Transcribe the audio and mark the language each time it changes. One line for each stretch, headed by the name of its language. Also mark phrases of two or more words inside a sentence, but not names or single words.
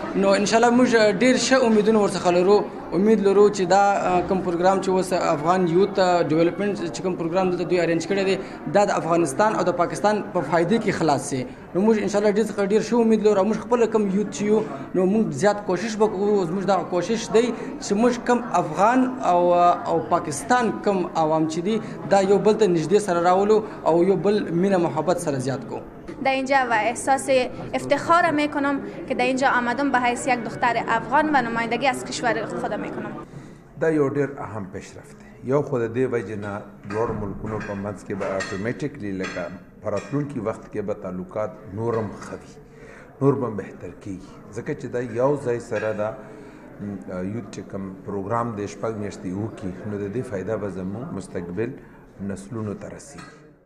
Pashto: نو انشاءالله موږ ډېر ښه امیدونه ورڅخه لرو امید لرو چې دا کوم پروګرام چې اوس افغان
English: youth development
Pashto: چې کوم پروګرام دلته دوی ارینج کړی دی دا د افغانستان او د پاکستان په فایدې کې خلاص شي نو موږ انشاءالله ډېر څخه ډېر ښه امید لرو او موږ خپله کوم یوت چې یو نو موږ زیات کوشش به کوو زموږ دغه کوشش دی چې موږ کوم افغان او پاکستان کوم عوام چې دي دا یو بل ته نږدې سره راولو او یو بل مینه محبت سره زیات کو
Persian: در اینجا و احساس افتخار میکنم که در اینجا آمدم به حیث یک دختر افغان و نمایندگی از کشور خودم میکنم.
Pashto: دا یو ډېر اهم پیشرفت دی یو خو د دې وجې نه دواړو ملکونو په منځ کې به اټومیټیکلی لکه په راتلونکي وخت کې به تعلقات نورم ښه وي نور به بهتر کېږي ځکه چې دا یو ځای سره دا یوت چې کوم پروګرام د شپږ میاشتې وکړي نو د دې فایده به زموږ مستقبل نسلونو ته رسېږي